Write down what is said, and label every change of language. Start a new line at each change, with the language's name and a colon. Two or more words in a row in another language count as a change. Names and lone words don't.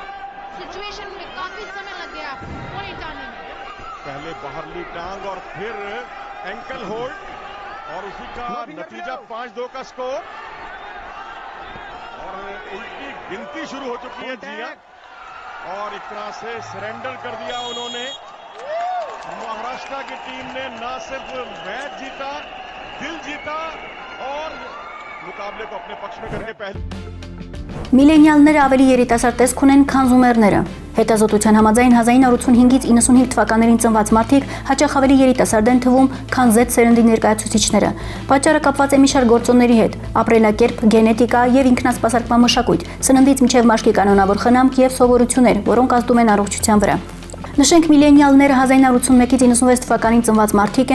Hindi: पहले बाहरली टांग और फिर
English: ankle hold
Hindi: और उसी का नतीजा 5-2 का स्कोर और उनकी गिनती शुरू हो चुकी है जी हां और एक तरह से सरेंडर कर दिया उन्होंने। महाराष्ट्र की टीम ने ना सिर्फ मैच जीता, दिल जीता और मुकाबले को अपने पक्ष में करके पहले
Armenian: Միլենիալները ավելի երիտասարդ տեսք ունեն, քան զումերները։ Հետազոտության համաձայն 1985-ից 95 թվականներին ծնված մարդիկ հաճախ ավելի երիտասարդ են թվում, քան Z սերնդի ներկայացուցիչները։ Պատճառը կապված է մի շարք գործոնների հետ՝ ապրելակերպ, գենետիկա եւ ինքնասպասարկման մշակույթ, սննդից մինչեւ մաշկի կանոնավոր խնամք եւ սովորություններ, որոնք ազդում են առողջության վրա։ Նշենք միլենիալները 1981-ից 96 թվականին ծնված մարդիկ